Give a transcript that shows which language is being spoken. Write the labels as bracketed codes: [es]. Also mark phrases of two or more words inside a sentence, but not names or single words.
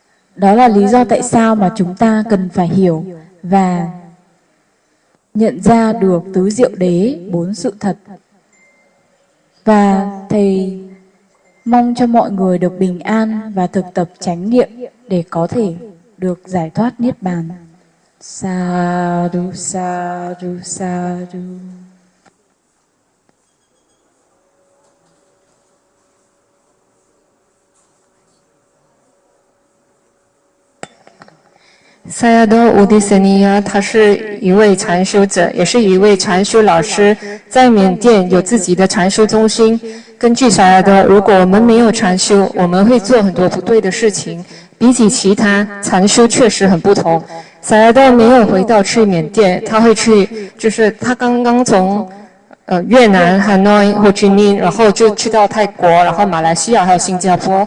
[vi] Đó là lý do tại sao mà chúng ta cần phải hiểu và nhận ra được tứ diệu đế, 4 sự thật. Và Thầy mong cho mọi người được bình an và thực tập chánh niệm để có thể được giải thoát Niết Bàn. [pi] Sadhu, sadhu, sadhu. [zh] 萨亚多乌迪斯尼亚，他是一位禅修者，也是一位禅修老师，在缅甸有自己的禅修中心。根据萨亚多，如果我们没有禅修，我们会做很多不对的事情，比起其他禅修确实很不同。萨亚多没有回到去缅甸，他会去，就是他刚刚从越南、汉诺、霍去明，然后就去到泰国，然后马来西亚还有新加坡。